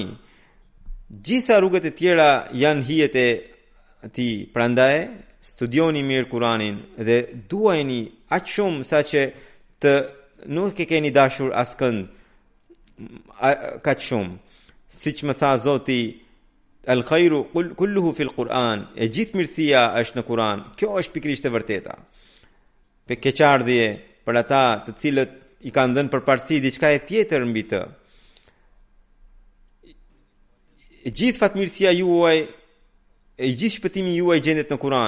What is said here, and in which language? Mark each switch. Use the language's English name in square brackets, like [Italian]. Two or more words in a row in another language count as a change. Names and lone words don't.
[Albanian] Gjitha rrugët e tjera janë hijet e tij. Prandaj studioni mirë Kuranin dhe duajini aq shumë saqë të nuk e keni dashur askënd kaq shumë. Siç më tha Zoti, [Arabic] الخير كله في القرآن, [Albanian] e gjithë mirësia është në Kuran. Kjo është pikërisht e vërteta. Pe keqardhje për ata të cilët i kanë dhënë përparësi diçka e tjetër mbi të. E gjithë fatmirësia juaj, e gjithë shpëtimi juaj gjendet në Kuran.